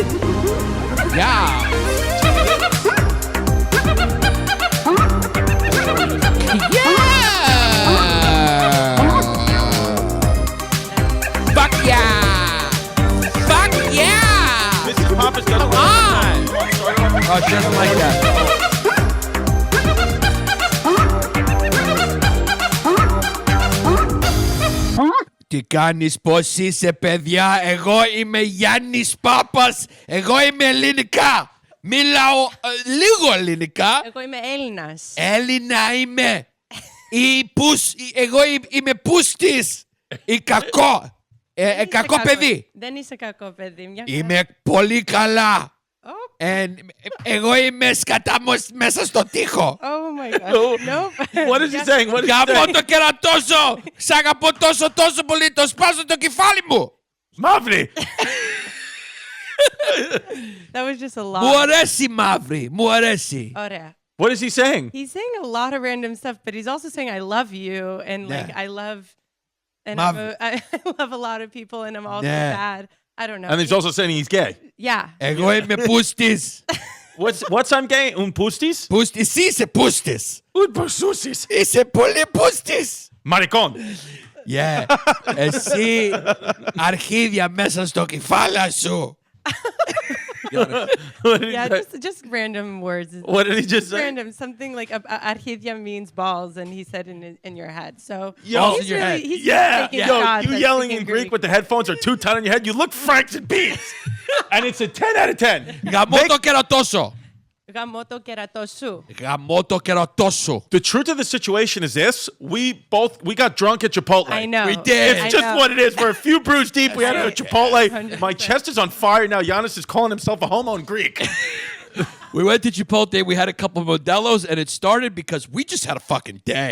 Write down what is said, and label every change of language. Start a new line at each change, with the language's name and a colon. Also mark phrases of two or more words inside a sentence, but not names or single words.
English: Ja. Fuck yeah! Fuck yeah! Mrs. Pappas doesn't Come on! Oh, she doesn't like that.
Greek: Τι κάνεις, πώς είσαι, παιδιά? Εγώ είμαι Γιάννης Πάπας. Εγώ είμαι ελληνικά. Μιλάω λίγο ελληνικά. Εγώ είμαι Έλληνας. Έλληνα είμαι. Εγώ είμαι πούστης. Κακό. Κακό παιδί. Δεν είσαι κακό παιδί. Είμαι πολύ καλά. Εγώ είμαι σκατά μέσα στο τοίχο.
English: Oh my god. Nope. What is he saying? What is he
Greek: Γαμώ
English: saying?
Greek: το κερατόσο. Σ' αγαπώ τόσο πολύ. Το σπάσω το κεφάλι μου. Μαύρη.
English: That was just a lot.
Greek: Μου αρέσει μαύρη. Μου αρέσει. Ωραία.
English: What is he saying? He's saying a lot of random stuff, but he's also saying I love you and like I love and I love a lot of people and I'm also sad. I don't know. And he's also saying he's gay. Yeah.
Greek: Εγώ είμαι πούστης.
English: What's I'm gay?
Greek: Pustis? Πούστης. Εσύ είσαι πούστης. Pustis. Είσαι πολύ πούστης.
Spanish: Maricón.
English: Yeah.
Greek: Εσύ αρχίδια μέσα στο κεφάλα σου.
English: Yeah, just random words. What did he just say? Random. Something like arhidia means balls, and he said in your head. So Balls he's in your really, head. he's Yeah. taking Yo, shots you at yelling speaking in Greek with the headphones are too tight on your head. You look Franks and Beans. And it's a 10 out of 10.
Greek: Γαμώ το κερατόσο. Γαμώ το κερατό σου. Γαμώ το κερατόσο.
English: The truth of the situation is this. We got drunk at Chipotle. I know. We did. It's just what it is. We're a few brews deep. We had it at Chipotle. 100%. My chest is on fire now. Giannis is calling himself a homo in Greek. We went to Chipotle. We had a couple of Modelo's, and it started because we just had a fucking day.